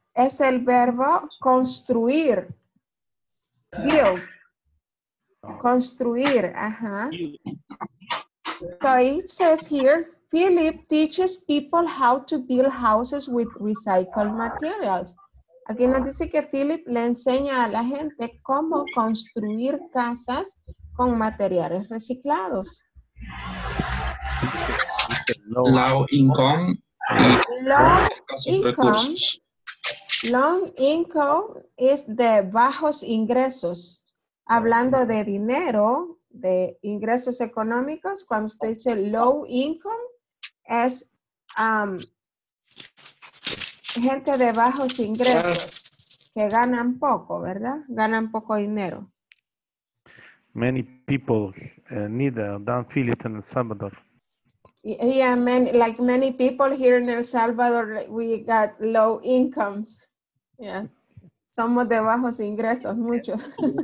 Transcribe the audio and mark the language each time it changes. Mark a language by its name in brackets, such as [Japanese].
[Spanish] es el verbo construir. Build. Construir, ajá. [English] So it says here, Philip teaches people how to build houses with recycled materials. [Spanish] Aquí nos dice que Philip le enseña a la gente cómo construir casas con materiales reciclados. [English] Low income y Low [Spanish] escasos [English] income. [Spanish] recursos. Low income es de bajos ingresos. Hablando de dinero, de ingresos económicos, cuando usted dice low income, es gente de bajos ingresos que ganan poco, ¿verdad? Ganan poco dinero. [English] Many people need Dan Philip in El Salvador. Yeah, like many people here in El Salvador, we got low incomes. Yeah. [Spanish] Somos de bajos ingresos, muchos.